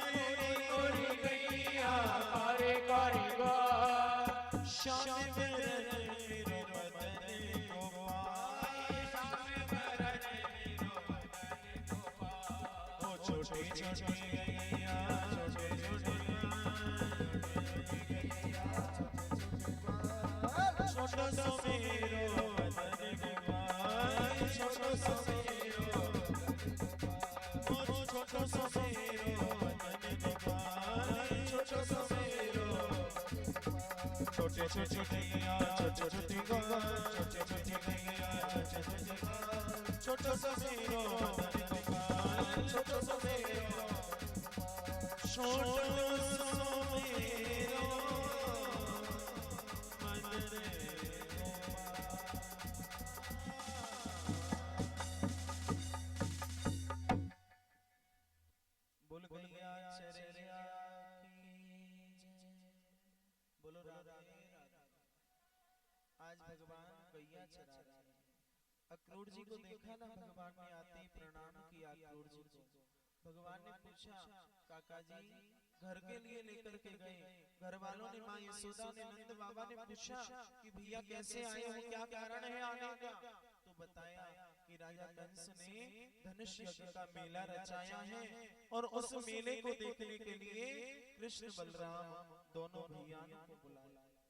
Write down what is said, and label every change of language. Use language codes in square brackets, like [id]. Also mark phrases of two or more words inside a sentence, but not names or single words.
[bra] गोरी गैया कारे कारे ग्वाल श्याम बरन मेरो बदन गोपाल श्याम बरन मेरो बदन गोपाल ओ छोटे छोटे गैया छोटे छोटे छोटो सो मेरो बदन गोपाल छोटो सो मेरो छोटो सो मेरो बदन गोपाल छोटो सो मेरो छोटे छोटे गैया छोटे छोटे ग्वाल छोटे छोटे गैया छोटो सो मेरो बदन गोपाल छोटो सो मेरो छोटो सो मेरो बदन बोल गैया चरैया की जय। [hi] बोलो राधे राधे। आज भगवान गैया चरा रहे हैं। अक्रूर जी को देखा ना भगवान ने आते ही प्रणाम किया अक्रूर जी को। भगवान ने पूछा काका जी घर के लिए लेकर के गए, घर वालों ने माँ यशोदा ने नंद बाबा ने पूछा कि भैया कैसे आए हो, क्या कारण है आने का, तो बताया कि राजा कंस ने धनुष यज्ञ का मेला रचाया है और उस मेले को देखने के लिए कृष्ण बलराम दोनों भैया को बुलाया।